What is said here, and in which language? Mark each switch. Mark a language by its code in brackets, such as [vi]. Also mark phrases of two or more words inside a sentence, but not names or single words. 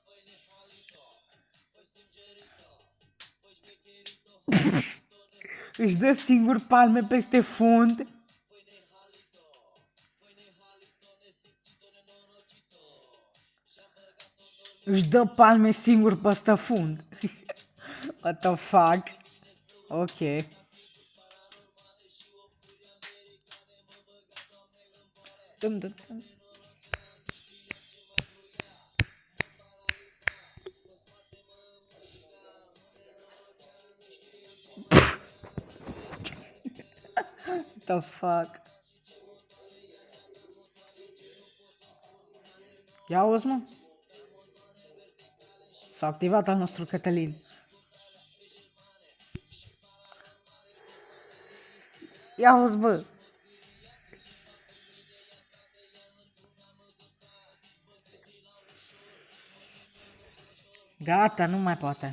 [ro] Își dă singur palme peste fund. Își dă palme singur peste fund. [en] What the fuck? Ok. Dum, dum, dum. What the fuck? [ro] Ia auzi, mă? S-a activat al nostru Cătălin. Ia auzi, bă! Gata, nu mai poate.